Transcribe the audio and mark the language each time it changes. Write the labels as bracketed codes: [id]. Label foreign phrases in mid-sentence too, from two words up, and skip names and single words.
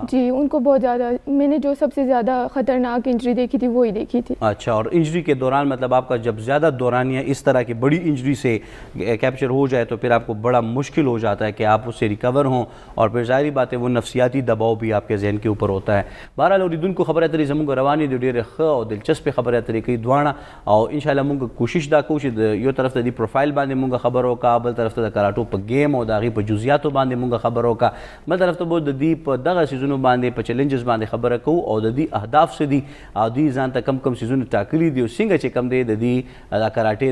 [ur] جی, ان کو بہت زیادہ, میں نے جو سب سے زیادہ خطرناک انجری دیکھی تھی وہی دیکھی تھی. اچھا, اور انجری کے دوران مطلب آپ کا جب زیادہ دورانیہ اس طرح کی بڑی انجری سے کیپچر ہو جائے تو پھر آپ کو بڑا مشکل ہو جاتا ہے کہ آپ اس سے ریکور ہوں, اور پھر ظاہری بات ہے وہ نفسیاتی دباؤ بھی آپ کے ذہن کے اوپر ہوتا ہے. [ps] بہرحال اوریدونکو کو خبر اترې زموږ روانې دي ډېرې ښه او دلچسپې خبرې اترې کوي دواړه, او انشاءالله موږ کوشش دا کوو چې د یو طرف ته د پروفایل باندې موږ خبر وکړو, بل طرف ته د کراټو په گیم او د هغې په جزئیاتو باندې موږ خبر وکړو. بل طرف ته به د دې په دغه سیزونو باندې په چیلنجز باندې خبره کوو او د دې اهداف څه دي او دوی ځان ته کم کم سیزونه ټاکلي دي او څنګه چې کم دی د دې د کراټې